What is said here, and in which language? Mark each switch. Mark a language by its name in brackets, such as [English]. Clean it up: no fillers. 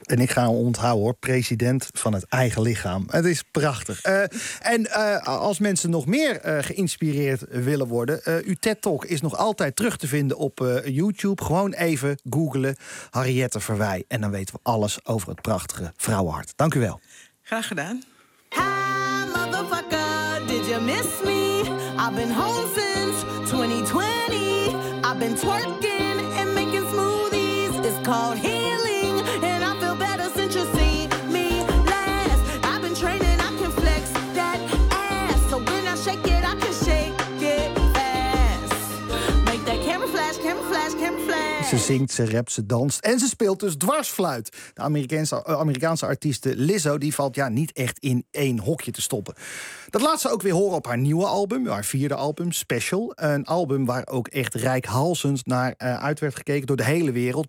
[Dutch] En ik ga onthouden hoor, president van het eigen lichaam. Het is prachtig. Als mensen nog meer geïnspireerd willen worden, uw TED-talk is nog altijd terug te vinden op YouTube. Gewoon even googlen Harriëtte Verwij. En dan weten we alles over het prachtige vrouwenhart. Dank u wel. Graag gedaan. [English] Hey, motherfucker, did you miss me? I've been home since 2020. I've been twerking and making smoothies. It's called healing and I feel better since you see me last. I've been training, I can flex that ass. So when I shake it, I can shake it fast. Make that camera flash, camera flash, camera flash. [Dutch] Ze zingt, ze rapt, ze danst en ze speelt dus dwarsfluit. De Amerikaanse artieste Lizzo die valt niet echt in één hokje te stoppen. Dat laat ze ook weer horen op haar nieuwe album, haar vierde album, Special. Een album waar ook echt rijkhalsend naar uit werd gekeken door de hele wereld.